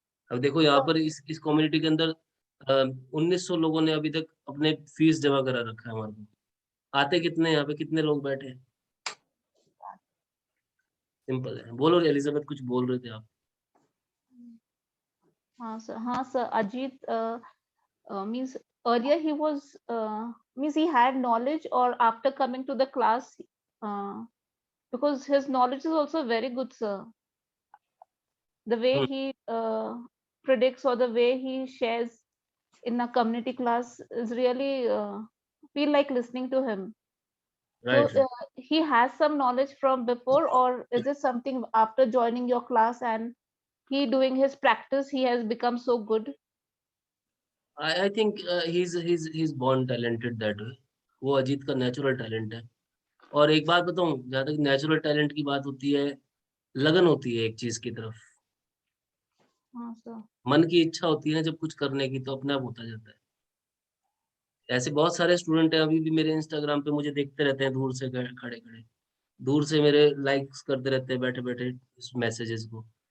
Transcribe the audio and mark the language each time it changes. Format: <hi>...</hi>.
<hi>अब देखो यहाँ</hi> <en>So</en> <hi>पर इस कम्युनिटी के अंदर 1900 लोगों ने अभी तक अपने फीस जमा करा रखा है हमारे को। आते कितने, यहाँ पे कितने लोग बैठे हैं, सिंपल है। बोलो एलिजाबेथ, कुछ बोल रहे थे आप। हाँ sir.</hi> <en>Ajit means earlier he was means he had knowledge, or after coming to the class, uh, because his knowledge is also very good sir. The way he predicts, or the way he shares in a community class is really feel like listening to him. So right, he has some knowledge from before, or is it something after joining your class and he doing his practice he has become so good? I think he is born talented that way.</en> <hi>वो अजीत का natural talent है। और एक बात बताऊं, जहाँ तक natural talent की बात होती है, लगन होती है एक चीज की तरफ, हाँ सर. मन की इच्छा होती है जब कुछ करने की, तो अपने आप होता जाता है। ऐसे बहुत सारे स्टूडेंट हैं अभी भी मेरे इंस्टाग्राम पे, मुझे देखते रहते हैं दूर से, खड़े खड़े दूर से मेरे लाइक्स करते रहते हैं बैठे बैठे इस मैसेजेस को।</hi>